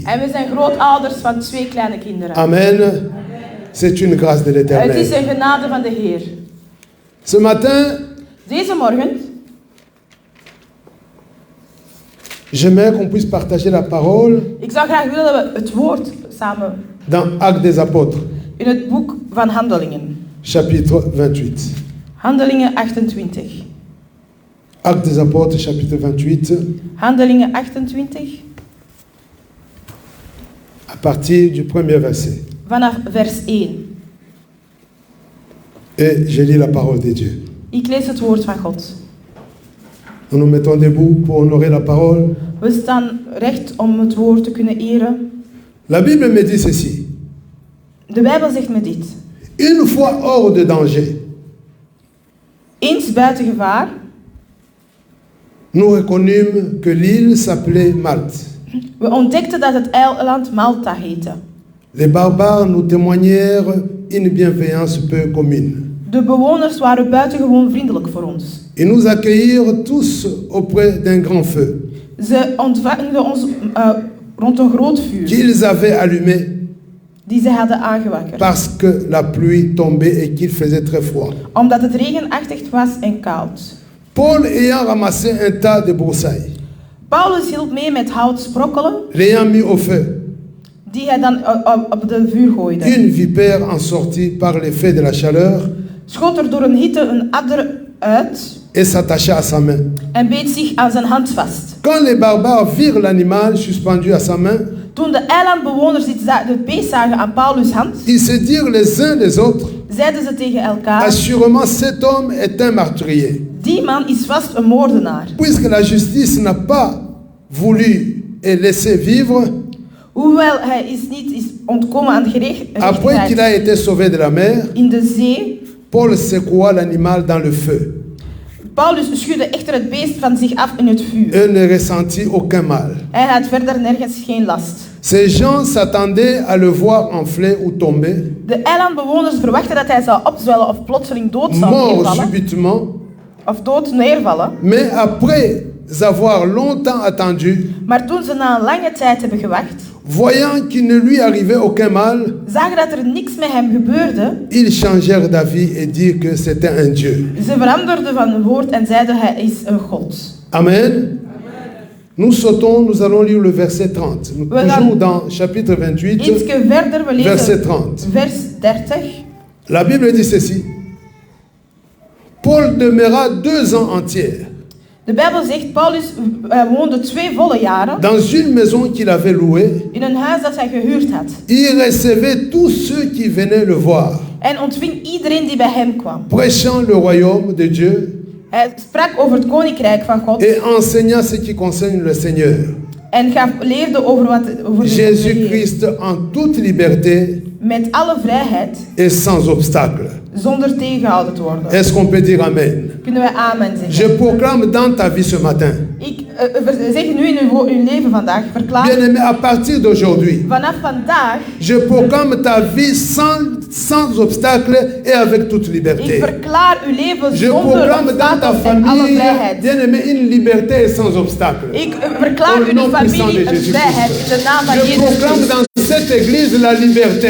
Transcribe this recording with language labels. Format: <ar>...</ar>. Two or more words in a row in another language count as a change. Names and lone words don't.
<nl>En we zijn grootouders van 2 kleine kinderen.</nl> <fr>Amen. C'est une grâce de</fr> <nl>Het is</nl> <fr>l'Éternel.</fr> <nl>een genade van de Heer.</nl> <fr>Ce matin,</fr> <nl>Deze morgen</nl> <fr>j'aimerais qu'on puisse partager la parole</fr> <nl>ik zou graag willen dat we het woord samen</nl> <fr>dans Actes des Apôtres,</fr> <nl>in het boek van Handelingen.</nl> <fr>chapitre 28.</fr> <nl>Handelingen 28.</nl> <fr>Actes des Apôtres, chapitre 28,</fr> <nl>Handelingen 28,</nl> <fr>à partir du premier verset.</fr> <nl>vanaf vers 1.</nl> <fr>Et je lis la parole de Dieu.</fr> <nl>Ik lees het woord van God.</nl> <fr>Nous nous mettons debout pour honorer la parole.</fr> <nl>We staan recht om het woord te kunnen eren.</nl> <fr>La Bible me dit ceci.</fr> <nl>De Bijbel zegt me dit.</nl> <fr>Une fois hors de danger,</fr> <nl>Eens buiten gevaar,</nl> <fr>nous reconnûmes que l'île s'appelait Malte.</fr> <nl>we ontdekten dat het eiland Malta heette.</nl> <fr>Les barbares nous témoignèrent une bienveillance peu commune.</fr> <nl>De bewoners waren buitengewoon vriendelijk voor ons.</nl> <fr>Ils nous accueillirent tous auprès d'un grand feu</fr> <nl>Ze ontvangden ons rond een groot vuur</nl> <fr>qu'ils avaient allumé</fr> <nl>die ze hadden aangewakkerd.</nl> <fr>parce que la pluie tombait et qu'il faisait très froid.</fr> <nl>Omdat het regenachtig was en koud.</nl> <fr>Paul ayant ramassé un tas de broussailles,</fr> <nl>Paulus hielp mee met hout sprokkelen,</nl> <fr>l'ayant mis au feu,</fr> <nl>die hij dan op de vuur gooide.</nl> <fr>une vipère en sortit par l'effet de la chaleur</fr> <nl>Schoot er door een hitte een adder uit</nl> <fr>et s'attacha à sa main.</fr> <nl>en beet zich aan zijn hand vast.</nl> <fr>Quand les barbares virent l'animal suspendu à sa main,</fr> <nl>Toen de eilandbewoners het beest zagen aan Paulus' hand,</nl> <fr>ils se dirent les uns les autres,</fr> <nl>zeiden ze tegen elkaar:</nl> <fr>assurément cet homme est un meurtrier.</fr> <nl>die man is vast een moordenaar.</nl> <fr>Puisque la justice n'a pas voulu et laissé vivre,</fr> <nl>Hoewel hij is ontkomen aan de</nl> <fr>après qu'il a</fr> <nl>gerechtigheid</nl> <fr>été sauvé de la mer,</fr> <nl>in de zee,</nl> <fr>Paul secoua l'animal dans le feu</fr> <nl>Paulus schudde echter het beest van zich af in het vuur.</nl> <fr>et ne ressentit aucun mal.</fr> <nl>Hij had verder nergens geen last.</nl> <fr>Ces gens s'attendaient à le voir enfler ou tomber,</fr> <nl>De eilandbewoners verwachten dat hij zou opzwellen of plotseling dood zou</nl> <fr>mort</fr> <nl>neervallen.</nl> <fr>subitement,</fr> <nl>Of dood neervallen.</nl> <fr>mais après avoir longtemps attendu,</fr> <nl>Maar toen ze na een lange tijd hebben gewacht,</nl> <fr>voyant qu'il ne lui arrivait aucun mal,</fr> <nl>zagen dat er niks met hem gebeurde.</nl> <fr>ils changèrent d'avis et dirent que c'était un Dieu.</fr> <nl>Ze veranderden van woord en zeiden hij is een God.</nl> <fr>Amen. Nous sautons, nous allons lire le verset 30. Nous toujours dans chapitre 28,</fr> <nl>Ietske verder, we</nl> <fr>verset</fr> <nl>lezen</nl> <fr>30.</fr> <nl>vers 30.</nl> <fr>La Bible dit ceci. Paul demeura 2 ans entiers</fr> <nl>De Bijbel zegt, Paulus woonde 2 volle jaren</nl> <fr>dans une maison qu'il avait louée.</fr> <nl>in een huis dat hij gehuurd had.</nl> <fr>Il recevait tous ceux qui venaient le voir,</fr> <nl>En ontving iedereen die bij hem kwam.</nl> <fr>prêchant le royaume de Dieu</fr> <nl>Hij sprak over het koninkrijk van God</nl> <fr>et enseignant ce qui concerne le Seigneur.</fr> <nl>en leerde over de Heer.</nl> <fr>Jésus-Christ en toute liberté</fr> <nl>Met alle vrijheid,</nl> <fr>et sans obstacle.</fr> <nl>zonder tegengehouden te worden.</nl> <fr>Est-ce qu'on peut dire Amen?</fr> <nl>Kunnen wij amen zeggen?</nl> <fr>Je proclame dans ta vie ce matin.</fr> <nl>Ik zeg nu in uw leven vandaag, verklaar</nl> <fr>Bien-aimé, à partir d'aujourd'hui,</fr> <nl>vanaf vandaag,</nl> <fr>je proclame ta vie sans obstacle et avec toute</fr> <nl>ik</nl> <fr>liberté.</fr> <nl>verklaar uw leven</nl> <fr>Je</fr> <nl>zonder</nl> <fr>proclame dans ta</fr> <nl>obstakels en alle</nl> <fr>famille,</fr> <nl>vrijheid.</nl> <fr>bien-aimé, une liberté et sans obstacle.</fr> <nl>Ik verklaar</nl> <fr>Au</fr> <nl>uw</nl> <fr>nom puissant</fr> <nl>familie</nl> <fr>de</fr> <nl>een</nl> <fr>Jésus</fr> <nl>vrijheid in de naam van</nl> <fr>Je</fr> <nl>Jezus</nl> <fr>proclame</fr> <nl>Christus.</nl> <fr>dans cette église la liberté.</fr>